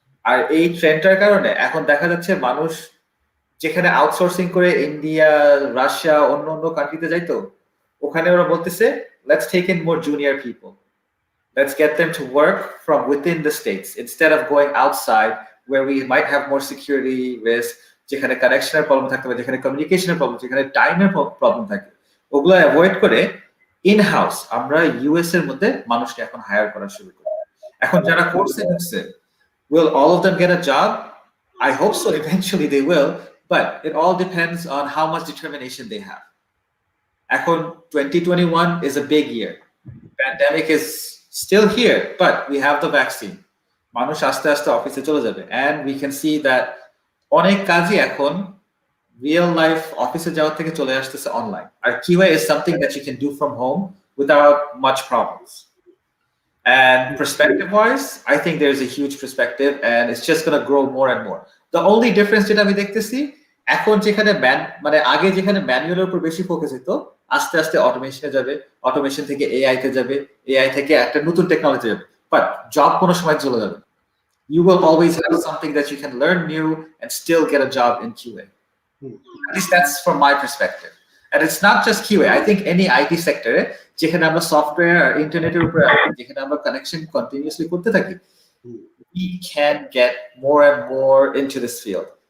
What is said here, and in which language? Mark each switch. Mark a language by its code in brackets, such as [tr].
[bn] আর এই ট্রেন্ডটার কারণে এখন দেখা যাচ্ছে মানুষ যেখানে আউটসোর্সিং করে ইন্ডিয়া, রাশিয়া, অন্য অন্য কান্ট্রিতে যাইতো, ওখানে ওরা বলতেছে [en] let's take in more junior people, let's get them to work from within the states instead of going outside where we might have more security risk, [bn] যেখানে কানেকশনের প্রবলেম থাকতে পারে, যেখানে কমিউনিকেশনের প্রবলেম, যেখানে টাইমের প্রবলেম থাকে, ওগুলো অ্যাভয়েড করে ইন হাউস আমরা ইউএস এর মধ্যে মানুষকে এখন হায়ার করা শুরু করি। এখন যারা কোর্সে ঢুকছে, [en] will all of them get a job? I hope so, eventually they will, but it all depends on how much determination they have. এখন 2021 is a big year. Pandemic is still here, but we have the vaccine. [bn] মানুষ আস্তে আস্তে অফিসে চলে যাবে, [en] and we can see that [bn] অনেক কাজই এখন [en] real life office [bn] যাওয়ার থেকে চলে আসতেছে online. [en] Our QA is something that you can do from home without much problems. And perspective wise, I think there's a huge perspective and it's just going to grow more and more. The only difference [bn] যেটা আমি দেখতেছি, এখন যেখানে মানে আগে যেখানে ম্যানুয়ালের উপর বেশি ফোকাস হতো, আস্তে আস্তে অটোমেশনে যাবে, অটোমেশন থেকে এআই তে যাবে, এআই থেকে একটা নতুন টেকনোলজি যাবে, বাট জব কোনো সময় চলে যাবে। [en] You will always have something that you can learn new and still get a job in QA. At least that's from my perspective. And it's not just QA. I think any IT sector, [bn] যেখানে আমরা software আর ইন্টারনেটের উপরে যেখানে আমরা connection continuously করতে থাকি, [en] we can get more and more into this field.